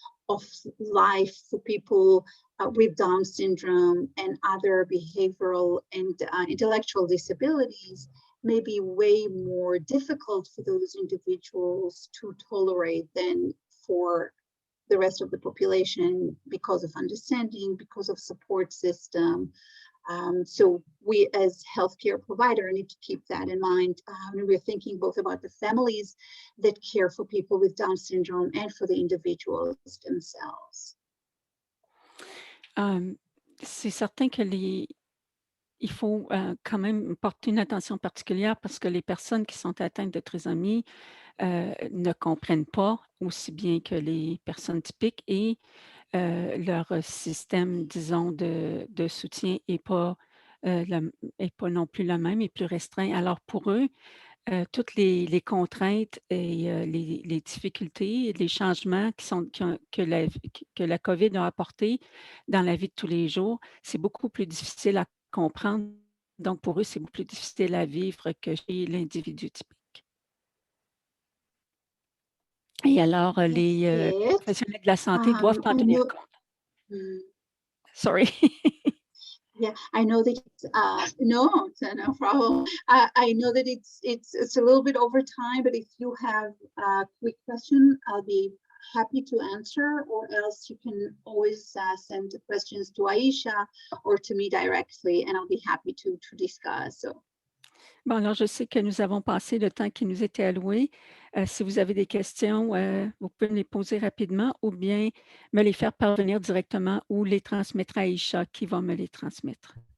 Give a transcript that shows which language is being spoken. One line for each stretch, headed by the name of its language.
English: of life for people with Down syndrome and other behavioral and intellectual disabilities may be way more difficult for those individuals to tolerate than for the rest of the population because of understanding, because of support system. So we as healthcare provider need to keep that in mind. And we're thinking both about the families that care for people with Down syndrome and for the individuals themselves.
French: C'est certain que il faut quand même porter une attention particulière parce que les personnes qui sont atteintes de trisomie ne comprennent pas aussi bien que les personnes typiques et leur système, disons, de soutien n'est pas non plus le même, est plus restreint. Alors pour eux, toutes les contraintes et les difficultés, les changements que la COVID a apportés dans la vie de tous les jours, c'est beaucoup plus difficile à comprendre. Donc, pour eux, c'est beaucoup plus difficile à vivre que chez l'individu typique. Et alors, les professionnels de la santé doivent en tenir compte.
English: Sorry. Yeah, I know that no problem. I know that it's a little bit over time, but if you have a quick question, I'll be happy to answer, or else you can always send the questions to Aisha or to me directly, and I'll be happy to discuss. So.
French: Bon, alors je sais que nous avons passé le temps qui nous était alloué. Si vous avez des questions, vous pouvez me les poser rapidement ou bien me les faire parvenir directement ou les transmettre à Aïcha qui va me les transmettre.